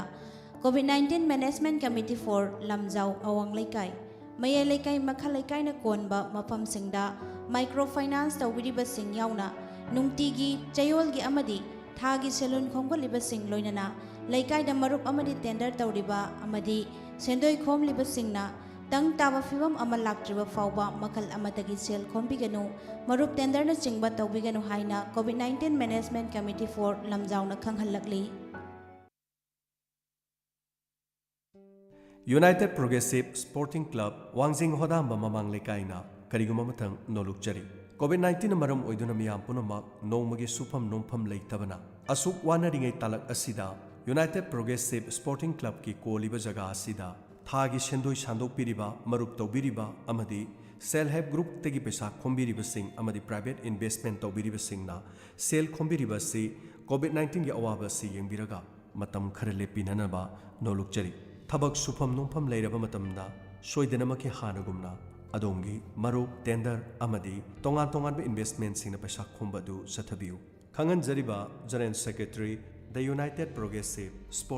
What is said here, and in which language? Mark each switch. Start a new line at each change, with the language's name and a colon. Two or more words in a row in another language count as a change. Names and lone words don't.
Manipuri: COVID-19 ꯃꯦꯅꯦꯖꯃꯦꯟꯠ ꯀꯃꯤꯇꯤ ꯐꯣꯔ ꯂꯝꯖꯥꯎ ꯑꯋꯥꯡ ꯂꯩꯀꯥꯏ ꯃꯌꯥꯏ ꯂꯩꯀꯥꯏ ꯃꯈꯥ ꯂꯩꯀꯥꯏꯅ ꯀꯣꯟꯕ ꯃꯐꯝꯁꯤꯡꯗ
English: micro finance
Manipuri: ꯇꯧꯕꯤꯔꯤꯕꯁꯤꯡ ꯌꯥꯎꯅ ꯅꯨꯡꯇꯤꯒꯤ ꯆꯌꯣꯜꯒꯤ ꯑꯃꯗꯤ ꯊꯥꯒꯤ ꯁꯦꯜꯍꯨꯟ ꯈꯣꯝꯒꯠꯂꯤꯕꯁꯤꯡ ꯂꯣꯏꯅꯅ ꯂꯩꯀꯥꯏꯗ ꯃꯔꯨꯞ ꯑꯃꯗꯤ ꯇꯦꯟꯗꯔ ꯇꯧꯔꯤꯕ ꯑꯃꯗꯤ ꯁꯦꯟꯗꯣꯏ ꯈꯣꯝꯂꯤꯕꯁꯤꯡꯅ ꯇꯪ ꯇꯥꯕ ꯐꯤꯕꯝ ꯑꯃ ꯂꯥꯛꯇ꯭ꯔꯤꯕ ꯐꯥꯎꯕ ꯃꯈꯜ ꯑꯃꯗꯒꯤ ꯁꯦꯜ ꯈꯣꯝꯕꯤꯒꯅꯨ ꯃꯔꯨꯞ ꯇꯦꯟꯗꯔꯅ ꯆꯤꯡꯕ ꯇꯧꯕꯤꯒꯅꯨ ꯍꯥꯏꯅ COVID-19 ꯃꯦꯅꯦꯖꯃꯦꯟꯠ ꯀꯃꯤꯇꯤ ꯐꯣꯔ ꯂꯝꯖꯥꯎꯅ ꯈꯪꯍꯜꯂꯛꯂꯤ यूनाइटेड प्रोग्रेसिव स्पोर्टिंग क्लब वांजिंग होदांबा ममांग लेकाइना करिगुमा मथंग नोलुकचरी COVID-19 मरम ओइदुना मियाम पुनमक नोंमगी सुफम नोंफम लेतबना असुक वानरिंगै तालक असिदा यूनाइटेड प्रोग्रेसिव स्पोर्टिंग क्लब की कोलिब जगह असिदा थागी सेंदोय सांदोक पिरिबा मरुप तौबिरिबा अमदी
English: self help group
Manipuri: तेगी पैसा खोंबिरिबसिंग अमदी
English: private investment
Manipuri: तौबिरिबसिंगना सेल खोंबिरिबसि COVID-19 की अवाबसि येंबिरगा मतम खर लेपिननबा नोलुकचरी थबक सुफम नोंफम लेरबा मतमदा सोइदनमके हानगुमना अदोंगी मरुप टेंडर अमदी तोंगान तोंगान इन्वेस्टमेंट सिंगना पैसा खोंबदु सथबियु खंगन जरिबा
English: General Secretary the United Progressive Sporting